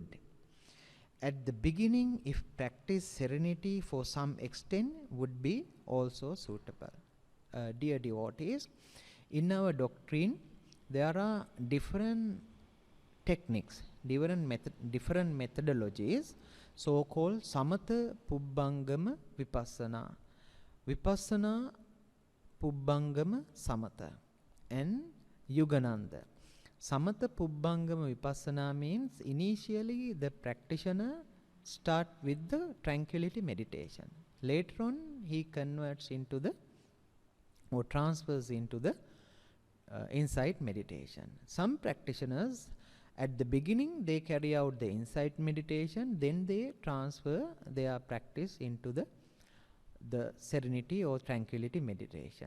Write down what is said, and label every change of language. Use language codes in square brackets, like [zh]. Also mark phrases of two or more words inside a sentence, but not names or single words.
[en] At the beginning, if practice serenity for some extent would be also suitable. Dear devotees, in our doctrine, there are different techniques, different methodologies, so-called [pi] samatha, pubbangama, vipassana. Vipassana, pubbangama, samatha, and yugananda. Samatha, pubbangama, vipassana [en] means initially the practitioner start with the tranquility meditation. Later on, he converts into the or transfers into the insight meditation. Some practitioners, at the beginning, they carry out the insight meditation, then they transfer their practice into the serenity or tranquility meditation.